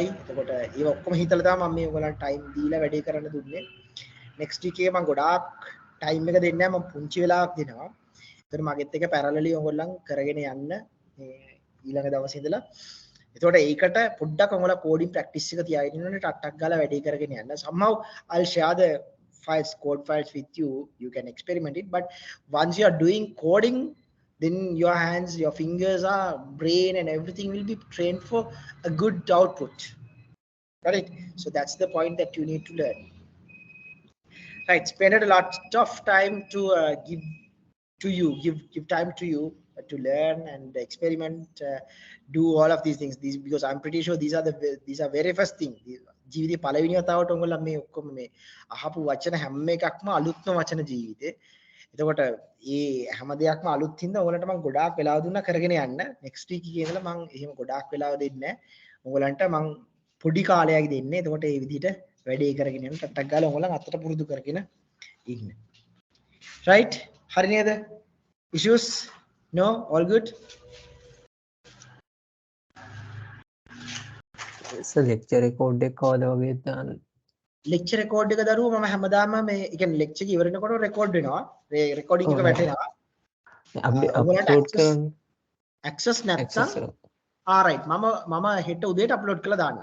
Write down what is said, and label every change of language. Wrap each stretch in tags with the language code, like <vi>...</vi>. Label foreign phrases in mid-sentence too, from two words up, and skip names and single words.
<si>එතකොට ඒව ඔක්කොම හිතලා තමයි මම මේ ඔයගොල්ලන්ට time දීලා වැඩේ කරන්න දුන්නේ.</si> <en>next week</en> <si>එකේ මම ගොඩාක් time එක දෙන්නේ නැහැ. මම පුංචි වෙලාවක් දෙනවා. ඒතර මගෙත් එක parallelly ඔයගොල්ලන් කරගෙන යන්න මේ ඊළඟ දවසේ ඉඳලා. එතකොට ඒකට පොඩ්ඩක් ඔයගොල්ලෝ</si> <en>coding practice</en> <si>එක තියාගෙන ඉන්නෝනේ ටක් ගාලා වැඩේ කරගෙන යන්න.</si> <en>somehow I'll share the files, code files with you. You can experiment it. But once you are doing coding, then your hands, your fingers, brain and everything will be trained for a good output. Right? So that's the point that you need to learn. Right? Spend a lot of time to give time to you to learn and experiment, do all of these things. These, because I'm pretty sure these are very first thing.</en> <si>ජීවිතේ පළවෙනි වතාවට ඔයගොල්ලෝ මේ ඔක්කොම මේ අහපු වචන හැම එකක්ම අලුත්ම වචන ජීවිතේ. එතකොට මේ හැම දෙයක්ම අලුත් හින්දා ඔයගොල්ලන්ට මම ගොඩාක් වෙලාව දුන්නා කරගෙන යන්න.</si> <en>next week</en> <si>එකේ ඉඳලා මම එහෙම ගොඩාක් වෙලාව දෙන්නේ නැහැ. ඔයගොල්ලන්ට මම පොඩි කාලයක් දෙන්නේ. එතකොට මේ විදිහට වැඩේ කරගෙන යන්න ටටක් ගාලා ඔයගොල්ලන් අතට පුරුදු කරගෙන ඉන්න. right? හරි නේද?</si> <en>issues? No? All good?</en> <si>ලෙක්චර් රෙකෝඩ් එක කවද වගේ දාන්න.</si> <en>lecture record</en> <si>එක දරුවෝ මම හැමදාම මේ කියන්නේ lecture එක ඉවර වෙනකොට record වෙනවා. ඒ recording එක වැටෙනවා. අපි ඔයගොල්ලන්ට අප්ලෝඩ් කරන්න access නැත්නම් right මම හෙට උදේට අප්ලෝඩ් කරලා දාන්නම්.</si>